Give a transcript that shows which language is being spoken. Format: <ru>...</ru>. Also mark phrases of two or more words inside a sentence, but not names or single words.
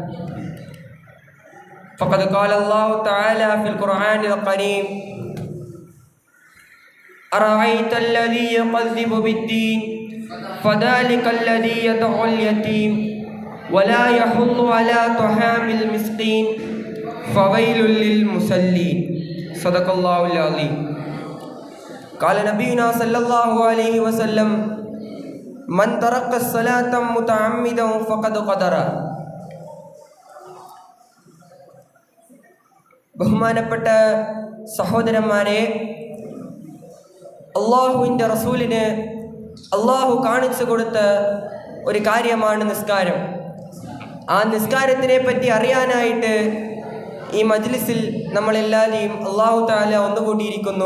<ar>فقد قال الله تعالى في القرآن الكريم أرأيت الذي يكذب بالدين فذلك الذي يدعو اليتيم ولا يحض على طعام المسكين فويل للمصلين صدق الله العظيم. قال نبينا صلى الله عليه وسلم من ترك الصلاة متعمدا فقد قدر.</ar> <ml>ബഹുമാനപ്പെട്ട സഹോദരന്മാരെ, അള്ളാഹുവിൻ്റെ റസൂലിന് അള്ളാഹു കാണിച്ചു കൊടുത്ത ഒരു കാര്യമാണ് നിസ്കാരം. ആ നിസ്കാരത്തിനെ പറ്റി അറിയാനായിട്ട് ഈ മജ്ലിസിൽ നമ്മളെല്ലാവരെയും</ml> <ar>الله تعالى</ar> <ml>ഒന്നുകൂടിയിരിക്കുന്നു.</ml>